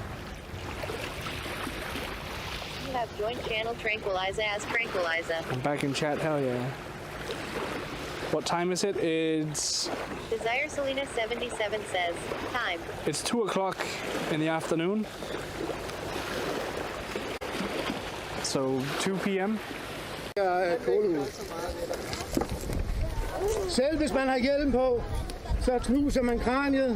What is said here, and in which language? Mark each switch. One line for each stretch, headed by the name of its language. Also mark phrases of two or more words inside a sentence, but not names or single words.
English: You have joined channel Tranquiliza as Tranquiliza. I'm back in chat, hell yeah. What time is it? It's... Desire Selena 77 says, time. It's 2 o'clock in the afternoon. So 2 p.m.
Danish: Selv hvis man har hjelm på, så knuser man kraniet.